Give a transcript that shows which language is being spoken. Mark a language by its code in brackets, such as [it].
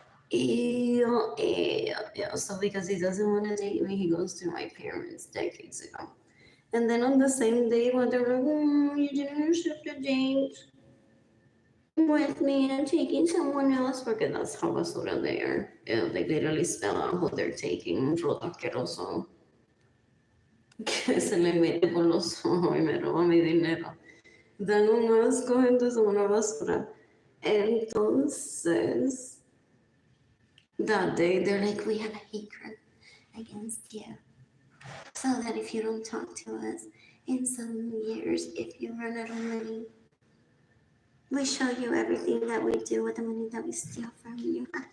[en] Ew, ew, ew. So because he doesn't want to date me, he goes to my parents decades ago. And then on the same day, when they're like, you didn't accept the date with me and taking someone else, porque that's how basura they are. They literally spell out who they're taking. [es] Un roto asqueroso que se le mete por los ojos y me roba mi dinero. Dan un asco, entonces una basura. [en] Entonces, that day, they're like, we have a hatred against you. So that if you don't talk to us in some years, if you run out of money, we show you everything that we do with the money that we steal from you.